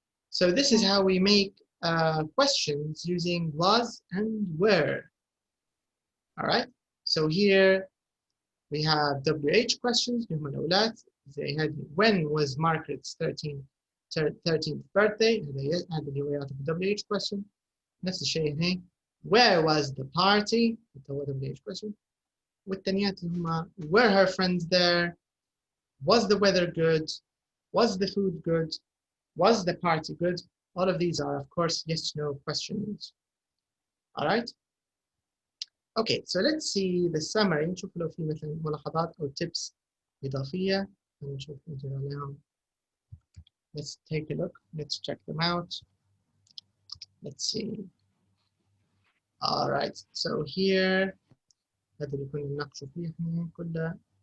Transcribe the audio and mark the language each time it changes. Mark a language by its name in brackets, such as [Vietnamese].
[English] So this is how we make questions using was and were. All right. So here we have WH questions. They had when was Margaret's 13th birthday? [Arabic] هذا اللي هو يعطي WH question. [English] نفس الشيء هنا. Where was the party? هو WH question. والتانيات هما were her friends there? Was the weather good? Was the food good? Was the party good? All of these are, of course, yes/no questions. All right. Okay, so let's see the summary. [Arabic] نشوف لو في مثلا ملاحظات أو tips إضافية. نشوف نجرب عليهم. Let's take a look. [English] Let's check them out. Let's see. All right. [Arabic] So here هذا اللي كنا نناقشه فيه احنا كله.